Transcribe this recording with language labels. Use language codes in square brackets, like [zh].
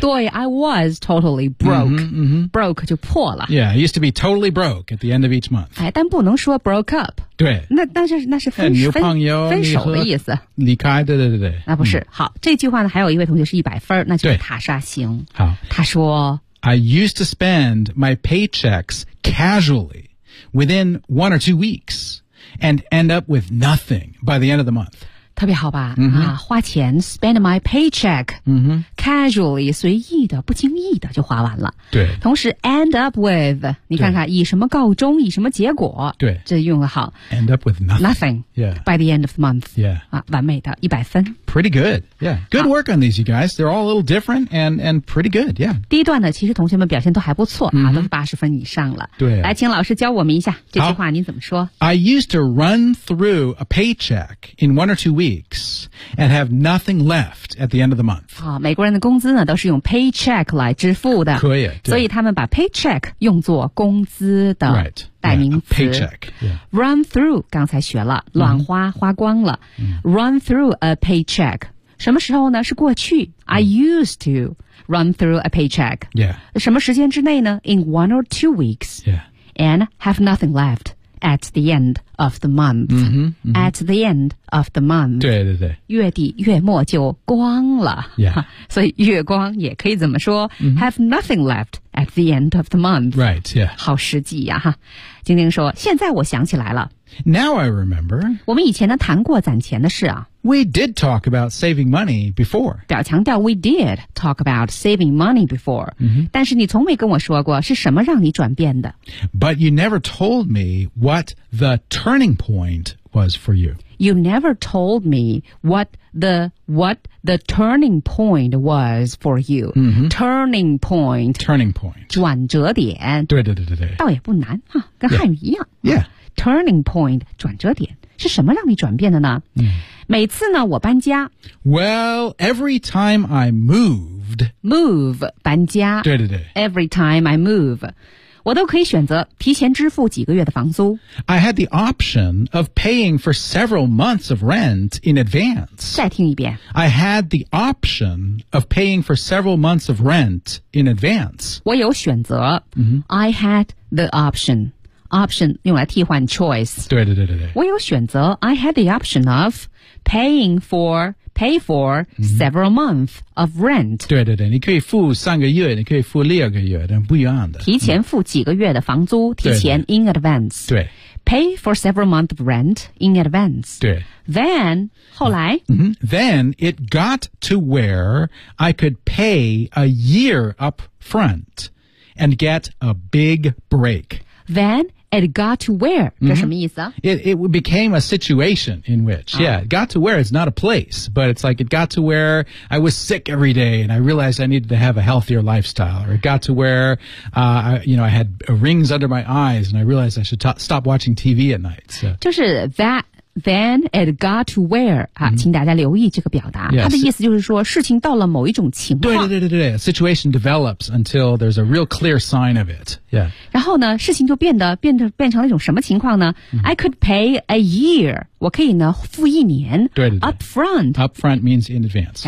[en] 对 I was totally broke. Broke [zh] 就破了。 [en] Yeah, I used to be totally broke at the end of each month. [zh] 哎，但不能说 broke up. 对。那是分手。女朋友。分手的意思。离开，对对对对。那不是。好，这句话呢，还有一位同学是100分，那就是塔莎星。好。他说 [en] I used to spend my paychecks casually within 1 or 2 weeks and end up with nothing by the end of the month. [zh] 特别好吧、mm-hmm. 啊，花钱 [en] spend my paycheck、 mm-hmm. [zh] casually 随意的不经意的就花完了，对，同时 end up with 你看看以什么告终以什么结果，对，这用得好 [en] end up with nothing、yeah. by the end of the month、 yeah. [zh] 啊、完美的100分 [en] pretty good、yeah. good work on these you guys they're all a little different and pretty good、yeah. [zh] 第一段呢其实同学们表现都还不错、mm-hmm. 啊、都是80分以上了，对、啊、来请老师教我们一下这句话您怎么说。 [en] I used to run through a paycheck in 1 or 2 weeks and have nothing left at the end of the month. [zh] 好、哦、美国人的工资呢都是用 paycheck 来支付的。可以。所以他们把 paycheck 用作工资的代名词。 [en] Right, paycheck.、Yeah. [zh] Run through, 刚才学了乱花、mm-hmm. 花光了。 [en] Mm-hmm. Run through a paycheck. [zh] 什么时候呢是过去。 [en] Mm-hmm. I used to run through a paycheck. Yeah. [zh] 什么时间之内呢 [en] in 1 or 2 weeks. Yeah. And have nothing left. At the end of the month. Mm-hmm, mm-hmm. At the end of the month. [zh] 对对对。月底月末就光了。 [en] Yeah. [zh] 所以月光也可以怎么说、 [en] mm-hmm. ?Have nothing left at the end of the month. Right, yeah. [zh] 好实际呀、啊。晶晶说现在我想起来了。 [en] Now I remember. [zh] 我们以前呢谈过攒钱的事啊。 [en] We did talk about saving money before. 表强调 we did talk about saving money before.、 Mm-hmm. [zh] 但是你从没跟我说过是什么让你转变的。 [en] But you never told me what the turning point was for you. You never told me what the turning point was for you.、 Mm-hmm. Turning point. Turning point. [zh] 转折点。对对对对对。倒也不难、啊、跟汉语一样。 [en] Yeah. yeah. [zh] Turning point, 转折点。是什么让你转变的呢、嗯、每次呢我搬家 [en] Well, every time I moved [zh] Move, 搬家对对对 [en] Every time I move [zh] 我都可以选择提前支付几个月的房租 [en] I had the option of paying for several months of rent in advance [zh] 再听一遍 [en] I had the option of paying for several months of rent in advance [zh] 我有选择、嗯、 [en] I had the optionOption [zh] 用来替换 [en] choice [zh] 对对对对对我有选择 [en] I had the option of pay for、mm-hmm. several months of rent [zh] 对对对你可以付三个月你可以付六个月但不一样的提前付几个月的房租、嗯、提前 in advance 对, 对, 对 [en] pay for several months of rent in advance [zh] 对 then 后来、 [en] mm-hmm. then it got to where I could pay a year up front and get a big break Then it got to where, [zh] 这什么意思、 [en] mm-hmm. It became a situation in which,、oh. yeah, it got to where, it's not a place, but it's like it got to where I was sick every day and I realized I needed to have a healthier lifestyle. Or it got to where,、you know, I had rings under my eyes and I realized I should stop watching TV at night.、So. 就是 that, then it got to where,、mm-hmm. [zh] 请大家留意这个表达。 [en] Yes. [zh] 它的意思就是说事情到了某一种情况。对对对对对 [en] a situation develops until there's a real clear sign of it. Yeah. [zh] 然后呢事情就变成了一种什么情况呢、mm-hmm. [en] I could pay a year [zh] 我可以呢付一年对对对 [en] Up front Up front means in advance、